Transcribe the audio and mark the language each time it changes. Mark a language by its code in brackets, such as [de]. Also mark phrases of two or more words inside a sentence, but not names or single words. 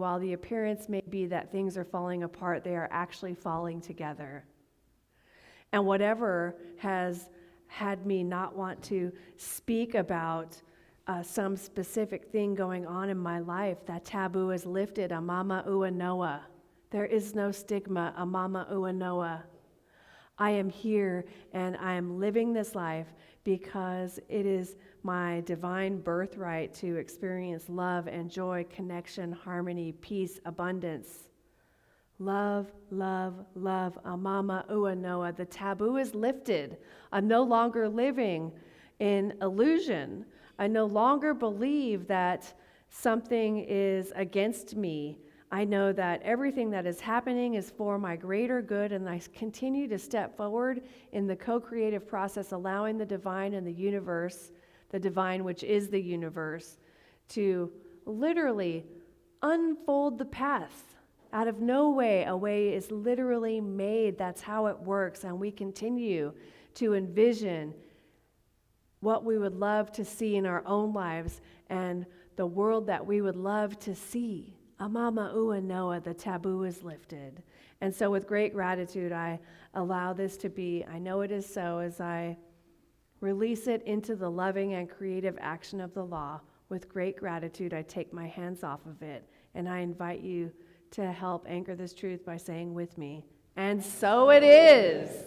[en] While the appearance may be that things are falling apart, they are actually falling together. And whatever has had me not want to speak about some specific thing going on in my life, that taboo is lifted. [haw] Amama ua noa. [en] There is no stigma. [haw] Amama ua noa. [en] I am here and I am living this life because it is my divine birthright to experience love and joy, connection, harmony, peace, abundance. Love, love, love. [haw] Amama ua noa. [en] The taboo is lifted. I'm no longer living in illusion. I no longer believe that something is against me. I know that everything that is happening is for my greater good, and I continue to step forward in the co-creative process, allowing the divine and the universe, the divine which is the universe, to literally unfold the path. Out of no way, a way is literally made. That's how it works, and we continue to envision what we would love to see in our own lives and the world that we would love to see. [haw] Amama ua noa, [en] the taboo is lifted. And so with great gratitude, I allow this to be, I know it is so, as I release it into the loving and creative action of the law. With great gratitude, I take my hands off of it, and I invite you to help anchor this truth by saying with me, and so it is.